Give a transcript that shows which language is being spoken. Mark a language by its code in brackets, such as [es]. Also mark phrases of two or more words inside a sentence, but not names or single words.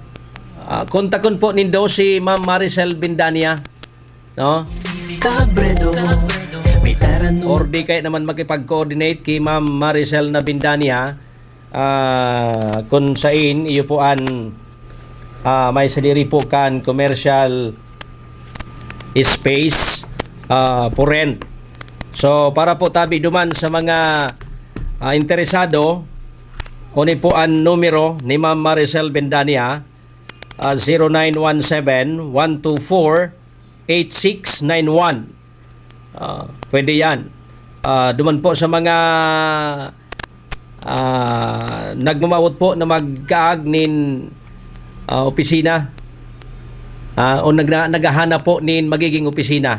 [bik] kontakon po nindo si Ma'am Maricel Bindania, no? Cabredo, may taranong [tl] Or di kaya naman [bik] makipag-coordinate kay Ma'am Maricel na Bindania kung sain iyo po an may saliri po kan [en] commercial space for rent. [bik] So para po tabi duman sa mga interesado, kunin po ang numero ni Ma'am Maricel Bindania, 0917-124-8691. [tl] Pwede yan. [bik] Duman po sa mga nagmamawot po na magkaag nin opisina o naghahanap po nin magiging opisina.